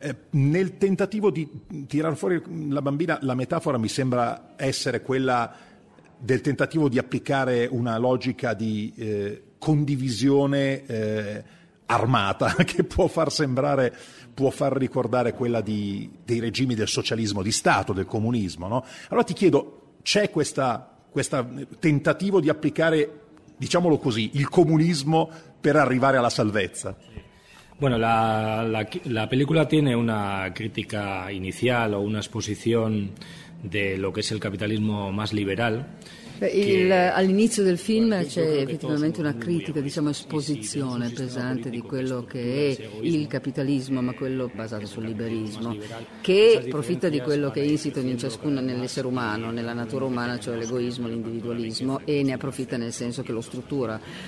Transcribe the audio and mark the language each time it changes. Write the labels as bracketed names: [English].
[Italian] Nel tentativo di tirar fuori la bambina, la metafora mi sembra essere quella del tentativo di applicare una logica di condivisione armata, che può far sembrare, può far ricordare quella dei regimi del socialismo di Stato, del comunismo, no? Allora ti chiedo, c'è questa tentativo di applicare, diciamolo così, il comunismo per arrivare alla salvezza? [Spanish] Bueno, la película tiene una crítica inicial o una exposición de lo que es el capitalismo más liberal. [Italian] All'inizio del film c'è effettivamente una critica, diciamo esposizione pesante di quello che è il capitalismo, ma quello basato sul liberismo, che profitta di quello che è insito in ciascuno, nell'essere umano, nella natura umana, cioè l'egoismo, l'individualismo, e ne approfitta nel senso che lo struttura.